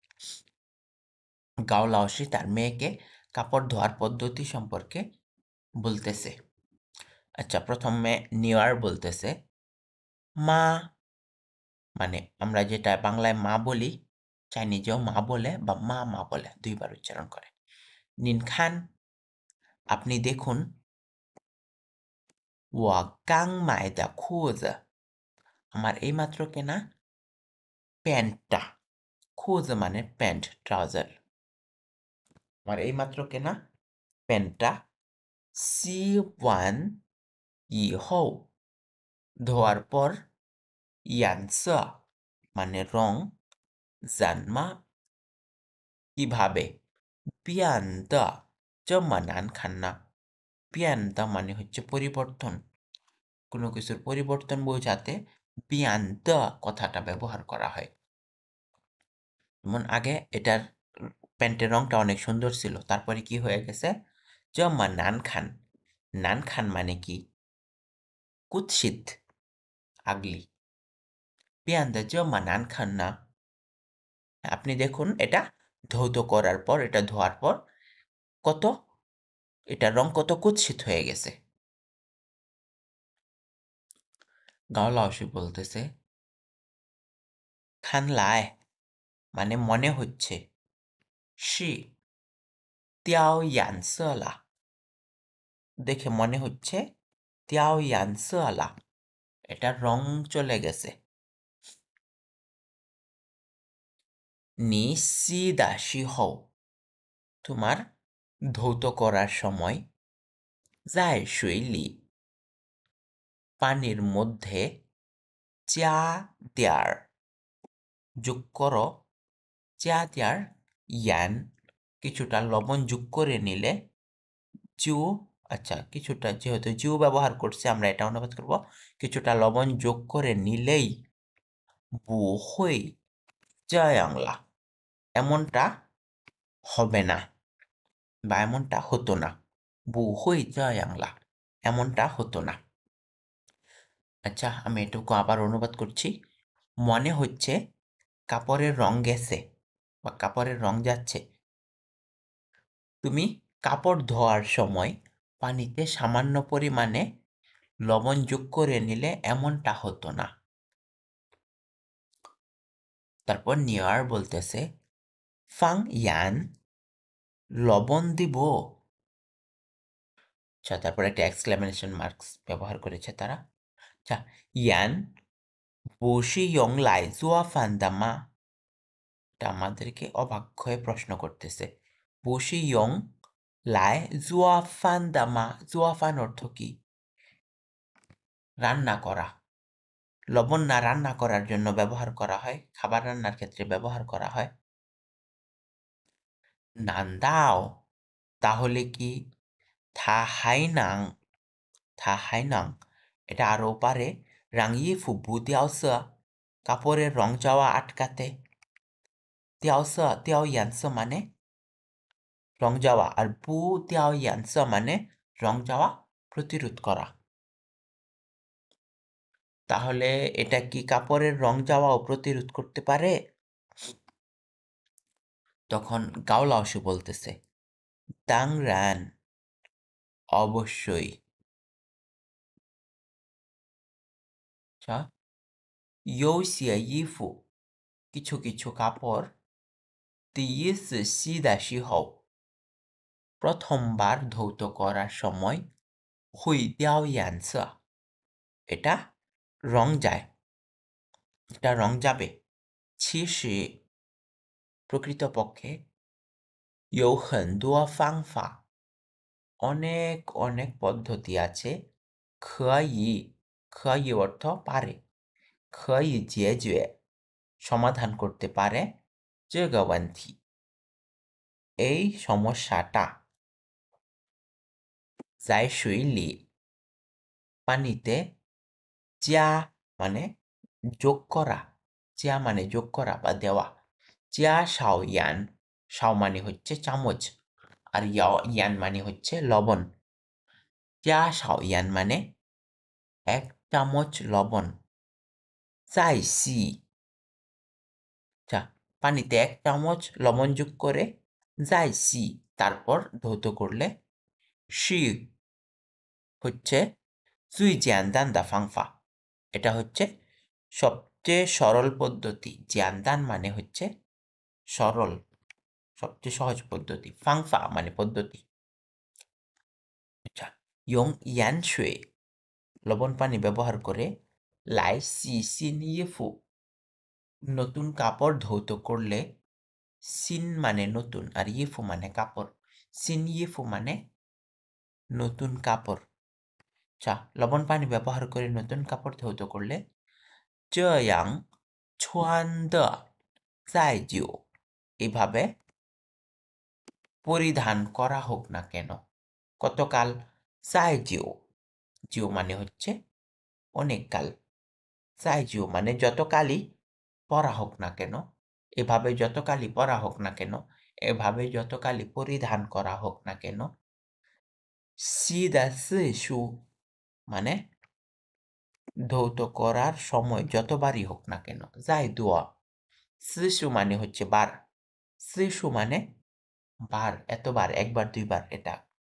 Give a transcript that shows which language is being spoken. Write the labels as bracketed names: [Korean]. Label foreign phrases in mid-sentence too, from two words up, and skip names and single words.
[Bangla] গাও লাওশি তার মেয়েকে কাপড় ধোয়ার পদ্ধতি সম্পর্কে বলতেছে। আচ্ছা, প্রথমে নিয়ার বলতেছে, মা মানে আমরা যেটা বাংলায় মা বলি, চাইনিজেও মা বলে বা মা মা বলে, দুইবার উচ্চারণ করে। নিন খান, আপনি দেখুন, [Chinese] 我刚买的裤子 [Bangla] আমার এইমাত্র কেনা প্যান্টটা, 裤子 মানে প্যান্ট, ট্রাউজার, আমার এইমাত্র কেনা প্যান্টটা [Chinese] 洗完以后 [Bangla] ধোয়ার পর 颜色 মানে রং 怎么 কিভাবে [Chinese] 变得这么难看呢 [Bangla] 变得 মানে হচ্ছে পরিবর্তন, কোনো কিছুর পরিবর্তন বোঝাতে 变得 কথাটা ব্যবহার করা হয়। যেমন আগে এটার প্যান্টের রংটা অনেক সুন্দর ছিল, তারপরে কি হয়ে গেছে [Chinese] 这么难看, [Bangla] 难看 মানে কি কুৎসিত, আগলি। [Chinese] 变得这么难看呢 [Bangla] আপনি দেখুন এটা ধৌত করার পর, এটা ধোয়ার পর কত, এটার রং কত কুৎসিত হয়ে গেছে। গাও লাওশি বলতেছে, 看来 মানে মনে হচ্ছে, [Chinese] 是 掉颜色了 [Bangla] দেখে মনে হচ্ছে [Chinese] 掉颜色了 [Bangla] এটার রং চলে গেছে। [Chinese] 你洗的时候 [Bangla] তোমার ধৌত করার সময় [Chinese] 在水里 [Bangla] পানির মধ্যে [Chinese] 加点 [Bangla] 儿 যোগ করো, [Chinese] 加点儿盐 [Bangla] কিছুটা লবণ যোগ করে নিলে, 就 আচ্ছা কিছুটা, যেহেতু জিউ ব্যবহার করছে আমরা এটা অনুবাদ করব, কিছুটা লবণ যোগ করে নিলেই [Chinese] 不会这样了 [Bangla] এমনটা হবে না বা এমনটা হতো না, [Chinese] 不会这样了 [Bangla] এমনটা হতো না। আচ্ছা, আমি এটুকু আবার অনুবাদ করছি। মনে হচ্ছে কাপড়ের রং গেছে বা কাপড়ের রং যাচ্ছে, তুমি কাপড় ধোয়ার সময় পানিতে সামান্য পরিমাণে লবণ যোগ করে নিলে এমনটা হতো না। তারপর নিয়ার বলতেছে, ফাং ইয়ান লবণ দিব। আচ্ছা, তারপর একটা এক্সক্লেমেশন মার্কস ব্যবহার করেছে তারা। আচ্ছা, ইয়ান [Chinese] 不是用来做饭的吗 [Bangla] এটা আমাদেরকে অবাক হয়ে প্রশ্ন করতেছে। [Chinese] 不是用来做饭的吗 做饭 [Bangla] অর্থ কি? রান্না করা। লবণ না রান্না করার জন্য ব্যবহার করা হয়, খাবার রান্নার ক্ষেত্রে ব্যবহার করা হয়। 难道 তাহলে কি [Chinese] 他还能 [Bangla] এটা আরও পারে [Chinese] 让衣服不掉色 [Bangla] কাপড়ের রং যাওয়া আটকাতে। [Chinese] 掉色掉颜色 [Bangla] মানে রং যাওয়া, আর [Chinese] 不掉颜色 [Bangla] মানে রং যাওয়া প্রতিরোধ করা। তাহলে এটা কি কাপড়ের রং যাওয়াও প্রতিরোধ করতে পারে? তখন গাও লাওশি বলতেছে, 当然 অবশ্যই আচ্ছা, [Chinese] 有些衣服 [Bangla] কিছু কিছু কাপড় [Chinese] 第一次洗的时候 [Bangla] প্রথমবার ধৌত করার সময় [Chinese] 会掉颜色 [Bangla] এটা রং যায়, এটা রং যাবে। 其实 প্রকৃতপক্ষে [Chinese] 有很多方法 [Bangla] অনেক অনেক পদ্ধতি আছে 可以 অর্থ পারে [Chinese] 可以解决 [Bangla] সমাধান করতে পারে [Chinese] 这个问题 [Bangla] এই সমস্যাটা [Chinese] 在水里 [Bangla] পানিতে 加 মানে যোগ করা 加 মানে যোগ করা বা দেওয়া [Chinese] 加少盐 [Bangla] সাও মানে হচ্ছে চামচ আর ইয়ান মানে হচ্ছে লবণ [Chinese] 加少盐 [Bangla] মানে 1 চামচ লবণ [Chinese] 再洗 [Bangla] আচ্ছা, পানিতে 1 চামচ লবণ যোগ করে [Chinese] 再洗 [Bangla] তারপর ধৌত করলে 是 হচ্ছে [Chinese] 最简单的方法 [Bangla] এটা হচ্ছে সবচেয়ে সরল পদ্ধতি 简单 মানে হচ্ছে সরল সবচেয়ে সহজ পদ্ধতি 方法 মানে পদ্ধতি আচ্ছা [Chinese] 用盐水 [Bangla] লবণ পানি ব্যবহার করে [Chinese] 来洗新衣服 [Bangla] নতুন কাপড় ধৌত করলে 新 মানে নতুন আর 衣服 মানে কাপড় [Chinese] 新衣服 [Bangla] মানে নতুন কাপড় আচ্ছা লবণ পানি ব্যবহার করে নতুন কাপড় ধৌত করলে [Chinese] 这样穿的再久 [Bangla] এভাবে পরিধান করা হোক না কেন কতকাল [Chinese] 再久 [Bangla] জিও মানে হচ্ছে অনেক কাল [Chinese] 再久 [Bangla] মানে যতকালই পরা হোক না কেন এভাবে যতকালই পরা হোক না কেন এভাবে যতকালই পরিধান করা হোক না কেন [Chinese] 洗的次数 [Bangla] মানে ধৌত করার সময় যতবারই হোক না কেন [Chinese] 再多 次数 [Bangla] মানে হচ্ছে বার 次数 মানে বার এতবার একবার দুইবার এটা